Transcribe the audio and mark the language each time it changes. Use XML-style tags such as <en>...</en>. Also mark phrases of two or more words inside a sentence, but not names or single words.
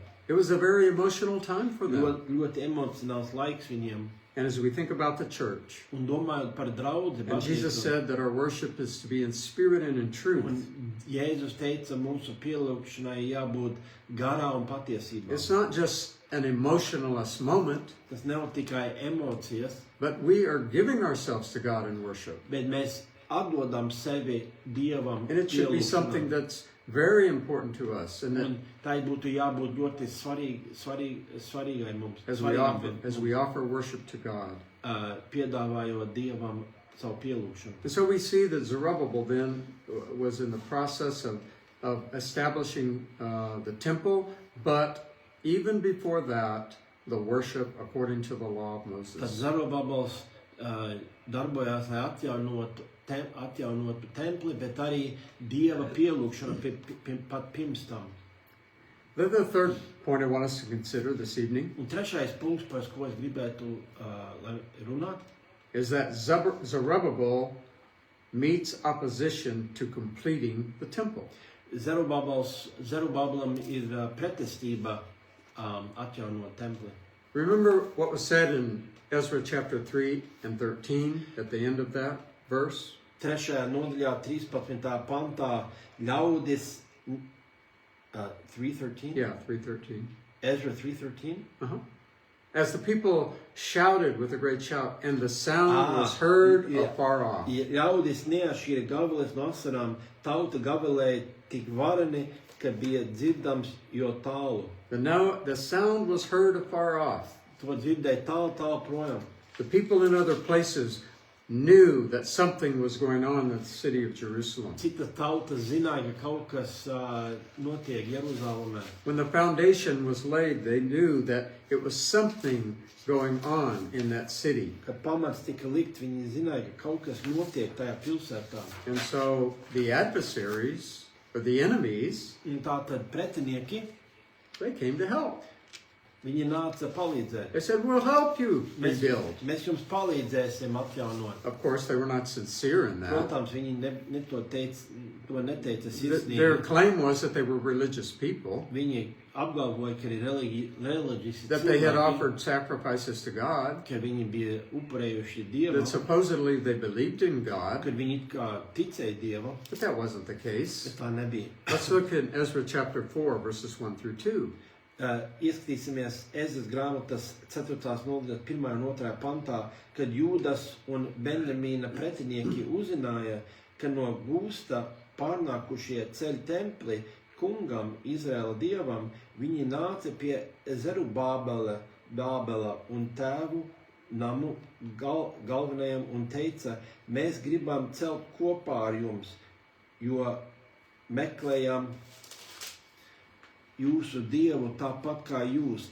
<en>It was a very emotional time for them.</en> <lv>Ļoti emocionāls laiks viņiem.</lv> <en>And as we think about the church,</en> <lv>Un domājot par draudzi,</lv> <en>and Jesus said that our worship is to be in spirit and in truth.</en> <lv>un Jēzus teica, mūsu pielūgšanai jābūt garā un patiesībā.</lv> <en>It's not just an emotionless moment,</en> <lv>Tas nav tikai emocijas,</lv> <en>but we are giving ourselves to God in worship.</en> <lv>bet mēs atdodam sevi Dievam.</lv> <en>And it should be</en> <lv>pielūgšanai.</lv> <en>something that's very important to us. And that</en> <lv>Un tai būtu jābūt ļoti svarīgai mums. Svarīgam,</lv> <en>as we offer worship to God.</en> <lv>Piedāvājot Dievam savu pielūgšanu.</lv> <en>And so we see that Zerubbabel then was in the process of establishing the temple, but even before that, the worship according to the law of</en> <lv>Tas</lv> <en>Moses.</en> <lv>Zarubabels darbojās, lai atjaunotu templi, bet arī Dieva pielūgšanu pat pirms tam.</lv> <en>Then the third point I want us to consider this evening</en> <lv>Un trešais punkts, par ko es gribētu lai runāt,</lv> <en>is that Zerubbabel meets opposition to completing the temple.</en> <lv>Zerubabelam ir pretestība atjaunot templi.</lv> <en>Remember what was said in Ezra chapter 3 and 13 at the end of that verse?</en> <lv>Trešajā nodaļā, 13. pantā, ļaudis 3:13?</lv> <en>Yeah, 3:13. Ezra 3:13? As the people shouted with a great shout, and the sound was heard afar off.</en> <lv>Ļaudis neatšķīra gaviles no asarām, tauta gavilēja tik vareni, ka bija dzirdams jo tālu.</lv> <en>The sound was heard afar off.</en> <lv>To dzirdēja tālu projām.</lv> <en>The people in other places knew that something was going on in the city of Jerusalem.</en> <lv>Cita tauta zināja, ka kaut kas notiek Jeruzalemē.</lv> <en>When the foundation was laid, they knew that it was something going on in that city.</en> <lv>Kad pamats tika likt, viņi zināja, ka kaut kas notiek tajā pilsētā.</lv> <en>And so the adversaries, or the enemies,</en> <lv>Un tātad pretinieki,</lv> <en>they came to help.</en> <lv>viņi nāca palīdzēt.</lv> <en>They said, we'll help you rebuild.</en> <lv>Mēs jums palīdzēsim atjaunot.</lv> <en>Of course, they were not sincere in that.</en> <lv>Protams, viņi to neteica</lv> <en>Their</en> <lv>sirsnīgi.</lv> <en>claim was that they were religious people,</en> <lv>Viņi apgalvoja, ka ir reliģiski</lv> <en>that they had</en> <lv>cilvēki,</lv> <en>offered sacrifices to God,</en> <lv>ka viņi bija upurējuši</lv> <en>that</en> <lv>Dievu,</lv> <en>supposedly they believed in God,</en> <lv>kad viņi it kā ticēja Dievu,</lv> <en>but that wasn't the case.</en> <lv>bet tā nebija.</lv> <en>Let's look at Ezra chapter 4, verses 1 through 2.</en> <lv>Ieskatīsimies Ezras grāmatas 4. nodaļas 1. un 2. pantā, kad Jūdas un Benjamīna pretinieki uzzināja, ka no gūsta pārnākušie ceļ templi kungam, Izraēla dievam, viņi nāca pie Zerubabela un tēvu namu galvenajam un teica, mēs gribam celt kopā ar jums, jo meklējam jūsu dievu tāpat kā jūs.</lv>